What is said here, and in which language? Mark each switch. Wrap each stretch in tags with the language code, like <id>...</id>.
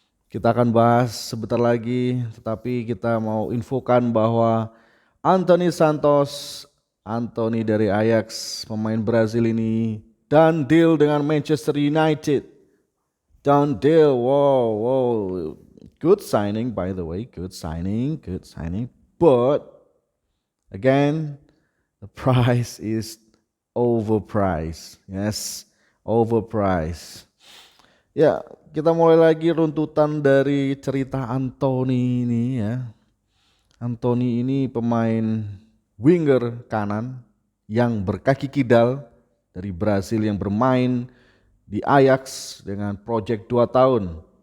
<id>Kita akan bahas sebentar lagi, tetapi kita mau infokan bahwa Anthony Santos, Anthony dari Ajax, pemain Brazil ini</id> <en>done deal</en> <id>dengan Manchester United.</id> <en>Done deal, wow. Good signing by the way, good signing. But again, the price is overpriced. Yes, overpriced.</en> <id>Ya, kita mulai lagi runtutan dari cerita Anthony ini ya. Anthony ini pemain winger kanan yang berkaki kidal dari Brasil yang bermain di Ajax dengan project 2 tahun.</id>